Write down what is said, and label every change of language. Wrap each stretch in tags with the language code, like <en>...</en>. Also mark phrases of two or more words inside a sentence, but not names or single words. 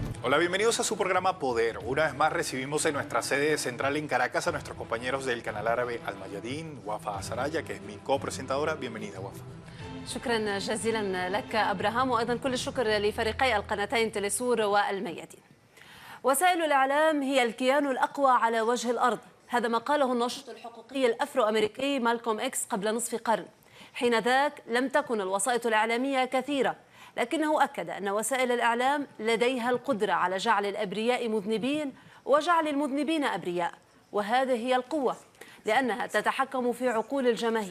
<es>Hola, bienvenidos a su programa Poder. Una vez más recibimos en nuestra sede central en Caracas a nuestros compañeros del canal árabe Al Mayadin, Wafa Saraya, que es mi copresentadora. Bienvenida, Wafa.</es> <ar>شكرا جزيلا لك أبراهام، وأيضا كل الشكر لفريقي القناتين تلسور والميادين. وسائل الإعلام هي الكيان الأقوى على وجه الأرض، هذا ما قاله الناشط الحقوقي الأفرو أمريكي مالكوم إكس قبل نصف قرن. حين ذاك لم تكن الوسائط الإعلامية كثيرة، لكنه أكد أن وسائل الإعلام لديها القدرة على جعل الأبرياء مذنبين وجعل المذنبين أبرياء، وهذه هي القوة لأنها تتحكم في عقول الجماهير.</ar>